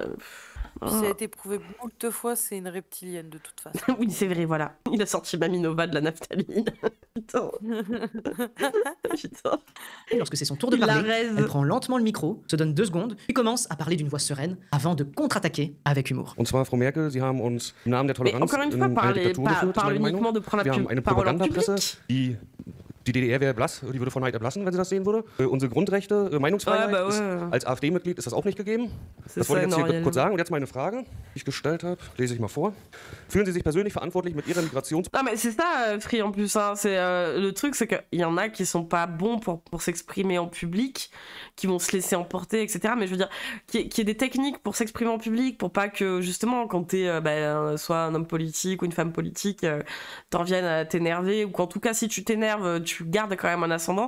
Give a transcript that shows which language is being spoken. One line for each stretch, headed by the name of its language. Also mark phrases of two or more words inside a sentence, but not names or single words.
French: Ça a été prouvé beaucoup de fois, c'est une reptilienne de toute façon. Oui, c'est vrai, voilà. Il a sorti Maminova de la naphtaline. Putain. Putain. et lorsque c'est son tour de Il la parler, raise. elle prend lentement le micro, se donne 2 secondes, puis commence à parler d'une voix sereine avant de contre-attaquer avec humour.
German: Und zwar, Frau Merkel, Sie haben uns im Namen der
French: Mais
German: Toleranz
French: encore une fois,
German: in eine Diktatur geführt,
French: parle
German: ist meine
French: uniquement
German: Meinung.
French: de prendre
German: Wir haben
French: la
German: eine
French: parole en
German: Propagandapresse,
French: public.
German: die DDR wäre blass, die würde von Neid erblassen, wenn sie das sehen würde. Unsere Grundrechte, Meinungsfreiheit,
French: Ouais, bah
German: ist,
French: ouais.
German: als AfD-Mitglied ist das auch nicht gegeben.
French: C'est
German: Das wollte ich
French: ça,
German: jetzt hier
French: Noriel.
German: kurz sagen. Und jetzt meine Frage, die ich gestellt habe, lese ich mal vor. Fühlen Sie sich persönlich verantwortlich mit Ihrer Migrations...
French: Non mais c'est ça, Free, en plus. Hein. C'est, le truc, c'est qu'il y en a qui sont pas bons pour s'exprimer en public, qui vont se laisser emporter, etc. Mais je veux dire, qu'il y ait des techniques pour s'exprimer en public, pour pas que, justement, quand t'es soit un homme politique ou une femme politique, t'en viennes à t'énerver, ou qu'en tout cas, si tu t'énerves, tu gardes quand même un ascendant.